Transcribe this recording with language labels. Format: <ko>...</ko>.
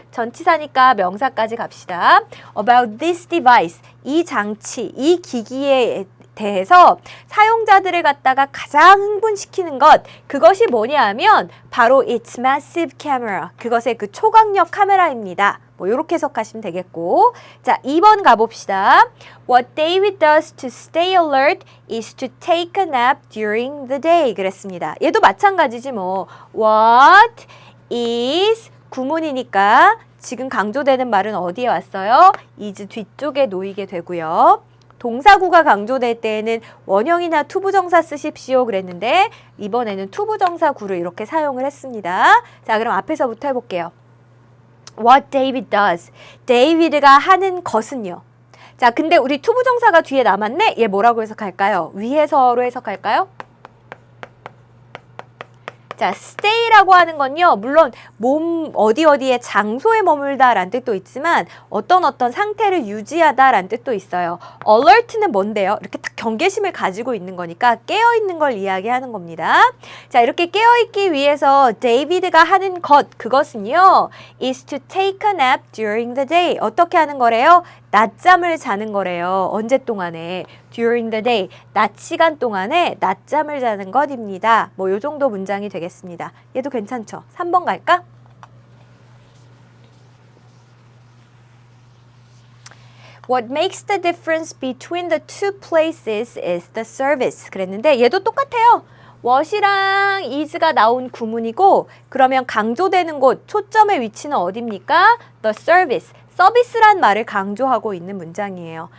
<ko>전치사니까 명사까지 갑시다.</ko> <en>About this device,</en> <ko>이 장치, 이 기기에 대해서 사용자들을 갖다가 가장 흥분시키는 것, 그것이 뭐냐 하면 바로</ko> <en>its massive camera,</en> <ko>그것의 그 초광력 카메라입니다. 뭐 이렇게 해석하시면 되겠고, 자 2번 가봅시다.</ko> <en>What David does to stay alert is to take a nap during the day.</en> <ko>그랬습니다. 얘도 마찬가지지 뭐. What is 구문이니까 지금 강조되는 말은 어디에 왔어요? is 뒤쪽에 놓이게 되고요. 동사구가 강조될 때에는 원형이나 투부정사 쓰십시오 그랬는데 이번에는 투부정사구를 이렇게 사용을 했습니다. 자, 그럼 앞에서부터 해볼게요.</ko> <en>What David does.</en> <ko>데이비드가 하는 것은요. 자, 근데 우리 투부정사가 뒤에 남았네? 얘 뭐라고 해석할까요? 위에서로 해석할까요? 자, stay라고 하는 건요, 물론 몸 어디에 장소에 머물다 라는 뜻도 있지만 어떤 상태를 유지하다 라는 뜻도 있어요. alert는 뭔데요? 이렇게 딱 경계심을 가지고 있는 거니까 깨어있는 걸 이야기하는 겁니다. 자, 이렇게 깨어있기 위해서 데이비드가 하는 그것은요,</ko> <en>is to take a nap during the day.</en> <ko>어떻게 하는 거래요? 낮잠을 자는 거래요. 언제 동안에?</ko> <en>during the day.</en> <ko>낮 시간 동안에 낮잠을 자는 것입니다. 뭐 요 정도 문장이 되겠습니다. 얘도 괜찮죠? 3번 갈까?</ko> <en>What makes the difference between the two places is the service.</en> <ko>그랬는데 얘도 똑같아요. what이랑 is가 나온 구문이고 그러면 강조되는 곳, 초점의 위치는 어디입니까?</ko> <en>The service.</en> <ko>서비스란 말을 강조하고 있는 문장이에요.</ko>